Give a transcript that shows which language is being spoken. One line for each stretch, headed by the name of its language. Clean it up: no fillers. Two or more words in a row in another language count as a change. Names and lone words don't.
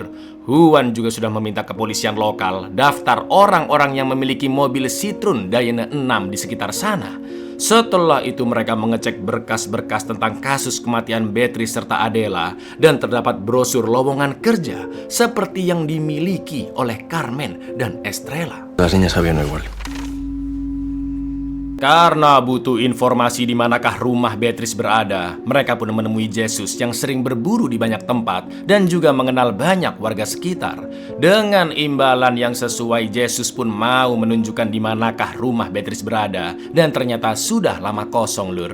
Indonesian: Juan juga sudah meminta kepolisian lokal daftar orang-orang yang memiliki mobil Citroen Dayana 6 di sekitar sana. Setelah itu mereka mengecek berkas-berkas tentang kasus kematian Beatrice serta Adela dan terdapat brosur lowongan kerja seperti yang dimiliki oleh Carmen dan Estrella.
Spanish: Las niñas sabían igual.
Indonesian: Karena butuh informasi di manakah rumah Beatrice berada, mereka pun menemui Jesus yang sering berburu di banyak tempat dan juga mengenal banyak warga sekitar. Dengan imbalan yang sesuai, Jesus pun mau menunjukkan di manakah rumah Beatrice berada dan ternyata sudah lama kosong, lur.